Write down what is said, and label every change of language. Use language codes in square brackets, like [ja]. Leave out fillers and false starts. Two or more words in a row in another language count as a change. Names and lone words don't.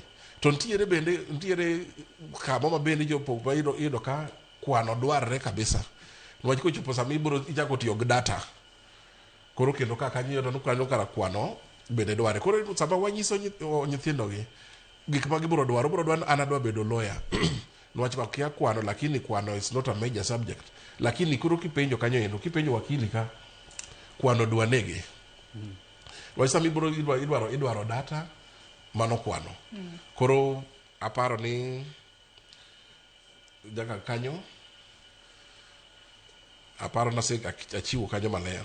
[luo] To ntiere kama ma bende jopo ido ka kwano dwarre kabisa. Nwach kochopo sama ibro ichako tiyo gi data. Koro kendo kaka nyiyo to kanyo kara kwano bende dware. Koro sama wanyiso nyithindo gi gik ma gibro dwaro an adwa bedo lawyer. Nwach ka kia kwano lakini kwano [en] is not a major subject. [luo] Lakini koro kipenjo kanyo endo kipenjo wakili ka kwano dwanege. Nwach sama idwaro data mano kwano. Koro aparo ni jaka kanyo aparo na se achiwo kanyo maler.